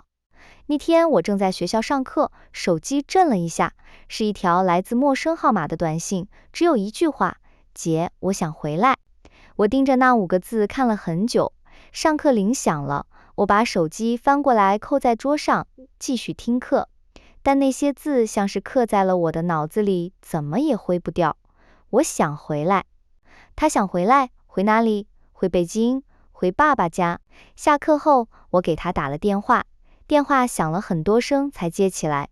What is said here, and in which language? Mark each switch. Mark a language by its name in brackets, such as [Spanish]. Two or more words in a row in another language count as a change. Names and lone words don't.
[Chinese] 那天我正在學校上課，手機震了一下，是一條來自陌生號碼的短信，只有一句話：姐，我想回來。我盯着那5個字看了很久。上課鈴響了，我把手機翻過來扣在桌上，繼續聽課。但那些字像是刻在了我的腦子裡，怎麼也揮不掉。我想回來。他想回來，回哪裡？回北京，回爸爸家。下課後，我給他打了電話，電話響了很多聲才接起來。